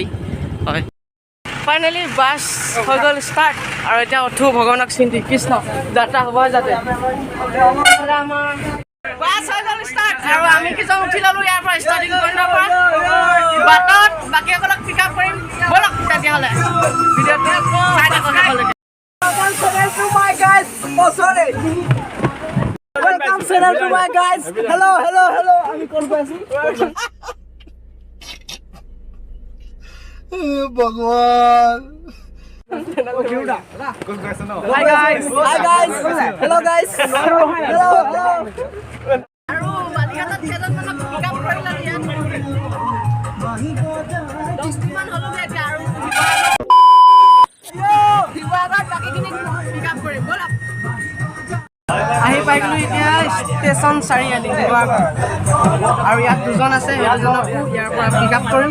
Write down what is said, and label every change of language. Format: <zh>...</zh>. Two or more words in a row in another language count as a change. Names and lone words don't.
<as>হয়, ফাইনেলি বাছ হৈ গ'ল ষ্টাৰ্ট, আৰু এতিয়া উঠো ভগৱানক চিন্তি। কৃষ্ণ যাত্ৰা হ'ব যাতে। আমাৰ বাছ হৈ গ'ল ষ্টাৰ্ট, আৰু আমি কিছুমান উঠি ল'লোঁ ইয়াৰ পৰা,</as> <en>starting pointৰ</en> <as>পৰা। বাটত বাকীসকলক</as> <en>pick up</en> <as>কৰিম। ব'লক তেতিয়াহ'লে ভিডিঅ'টো চাই থাকক শেষলৈকে।</as> <en>Welcome channel to my guys. Hello.</en> <as>আমি কোন পাইছি? ভগৱান।</as> <en>Hi guys. Hello guys. Hello.</en> <as>আৰু বালিঘাটত কেইজনমানক</as> <en>pick up</en> <as>কৰিলে ইয়াত 10মান হ'লগৈ এতিয়া, আৰু শিৱসাগৰত বাকীখিনিক পিক আপ কৰিম। ব'লক। আহি পাই গ'লোঁ এতিয়া ষ্টেচন চাৰিআলি শিৱসাগৰ, আৰু ইয়াত দুজন আছে, সেই দুজনকো ইয়াৰ পৰা</as> <en>pick up</en> <as>কৰিম।</as>